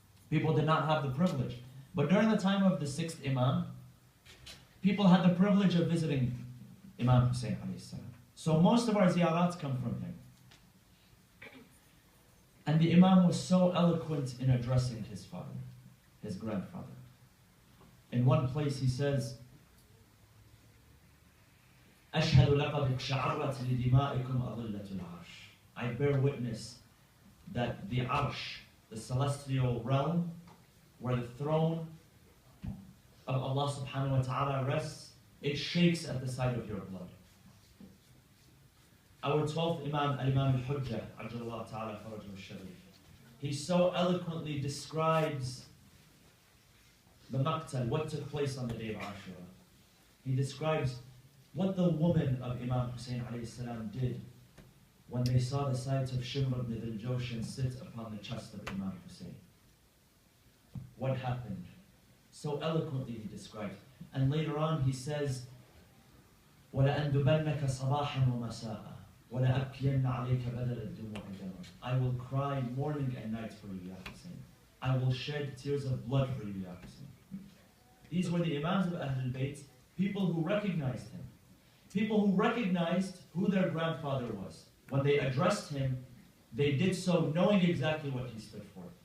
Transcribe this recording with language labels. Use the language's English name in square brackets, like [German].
[English] People did not have the privilege. But during the time of the 6th Imam, people had the privilege of visiting Imam Hussein alayhi salam. So most of our ziyarats come from him. And the Imam was so eloquent in addressing his father, his grandfather. In one place he says, [Arabic] أشهد لقد اقشعرت لدمائكم أظلة العرش. [English] I bear witness that the Arsh, the celestial realm, where the throne of Allah subhanahu wa ta'ala rests, it shakes at the sight of your blood. Our 12th Imam, Al-Imam al-Hujjah, [Arabic] Ajjallah ta'ala farajahu al-Sharif, [English] he so eloquently describes the maqtal, what took place on the day of Ashura. He describes what the woman of Imam Hussein alayhi salam did when they saw the sight of Shimr ibn al-Jawshan sit upon the chest of Imam Hussein. What happened? So eloquently he describes. And later on he says, [Arabic] وَلَأَنْدُبَنَّكَ صَبَاحًا وَمَسَاءً وَلَأَبْكِيَنَّ عَلَيْكَ بَدَلَ الدُّمُوعِ دَمًا. [English] I will cry morning and night for you, Ya Hussein. I will shed tears of blood for you, Ya Hussein. These were the Imams of Ahlul Bayt, people who recognized him. People who recognized who their grandfather was. When they addressed him, they did so knowing exactly what he stood for.